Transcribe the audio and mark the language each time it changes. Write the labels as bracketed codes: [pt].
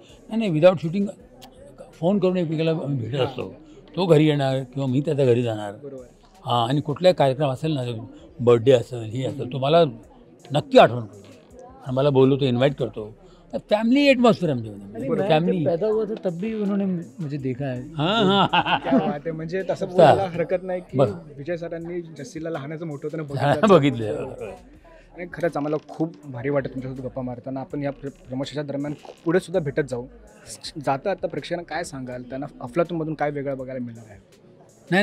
[mr] नाही, without shooting phone करून एकमेकाला आम्ही भेटत असतो. तो घरी येणार किंवा मी त्याच्या घरी जाणार. आणि कुठलाही कार्यक्रम असेल ना, बर्थडे असेल, हे असेल, तो मला नक्की आठवण करतो आणि मला बोलवतो, इन्व्हाइट करतो. फॅमिली एटमॉस्फिअर आमच्यामध्ये. [en] family [hi] पैदा हुआ था तब भी उन्होंने मुझे देखा है. क्या बात [mr] आहे. म्हणजे तसं बोलायला हरकत नाही की विजय सरांनी जस्सीला लहानाचं मोठं होतं बघितलं. आणि खरंच आम्हाला खूप भारी वाटतं तुमच्यासोबत गप्पा मारताना. आपण या प्रमोशनच्या दरम्यान पुढे सुद्धा भेटत जाऊ. जाता आता प्रेक्षकांना काय सांगाल, त्यांना अफलातूनमधून काय वेगळं बघायला मिळणार आहे?